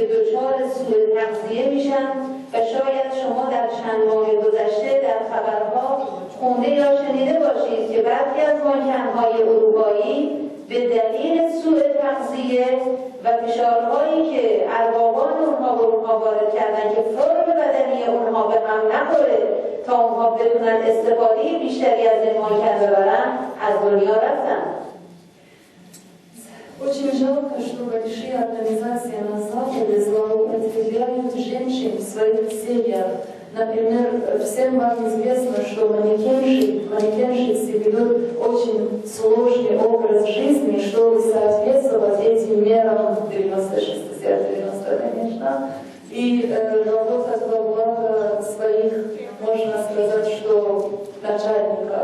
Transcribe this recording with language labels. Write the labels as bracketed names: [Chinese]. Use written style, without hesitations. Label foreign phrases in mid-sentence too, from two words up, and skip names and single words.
[Persian] دچار سوء تغذیه میشن و شاید شما در چند ماه گذشته در خبرها خونده یا شنیده باشید که برخی از مانکن‌های اروپایی به دلیل سوء تغذیه و فشارهایی که اربابان اونها به اونها وارد کردن که فرم بدنی اونها به هم نخوره تا اونها بتونن استفاده بیشتری از این مانکن ببرن از دنیا رفتن. [Russian] Очень жалко, что большие организации на Западе злоупотребляют женщин в своих семьях. Например, всем вам известно, что манекенщицы ведут очень сложный образ жизни, чтобы соответствовать этим мерам 90-60-90, конечно, и работать во благо своих, можно сказать, что начальников.